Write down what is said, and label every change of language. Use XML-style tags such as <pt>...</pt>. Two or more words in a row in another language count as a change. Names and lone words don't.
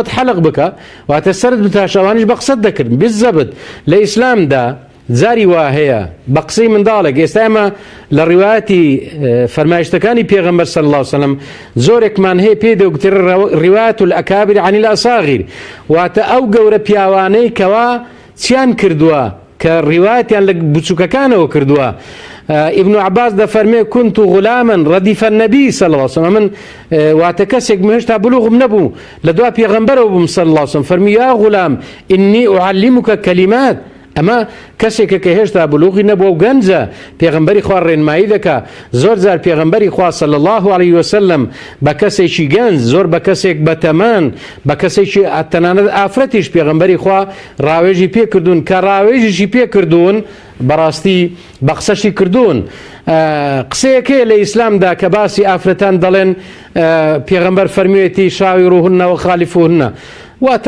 <ckb>خۆت حەلق بکە واتە سەرت بتاشەوانیش بە قسەت دەکرد بالزەبط لە ئیسلامدا جاری وا هەیە بە قسەی منداڵێک ئێستا ئێمە لە ڕیوایەتی فەرمایشتەکانی پێغەمبەر</ckb> <ar>صلی الله علیه وسلم</ar> <ckb>زۆرێکمان هەیە پێی دەوتر</ckb> <ar>ڕیوایەت الئەکابر عن الئەصاغیر</ar> <ckb>واتە ئەو گەورە پیاوانەی کەوا چیان کردووە کە ڕیوایەتیان لە بچووکەکانەوە کردووە ابن عباس دەفەرمێ</ckb> <ar>كنت غلاما رديف النبي صلى الله عليه وسلم من</ar> <ckb>واتە کەسێک هێشتا بلوغم نەبوو لە دوا پێغەمبەرەوە بووم</ckb> <ar>صلى الله عليه وسلم</ar> <ckb>فەرمی</ckb> <ar>یا غلام إني أعلمك كلمات</ar> <ckb>ئەمە کەسێکە کە هێشتا بلوغی نەبووە و گەنجە پێغەمبەری خوا ڕێنمایی دەکا زۆر جار پێغەمبەری خوا</ckb> <ar>صلی الله علیه وسلم</ar> <ckb>بە کەسێکی گەنج زۆر بە کەسێک بەتەمان بە کەسێکی تەنانەت ئافرەتیش پێغەمبەری خوا ڕاوێژی پێکردوون کە ڕاوێژیشی پێکردوون بەڕاستی بە قسەشی کردوون قسەیەکەیە لە ئیسلامدا کە باسی ئافرەتان دەڵێن پێغەمبەر فەرموویەتی</ckb> <ar>شاوی ڕوهن و خالیفوهن</ar> <ckb>واتە</ckb>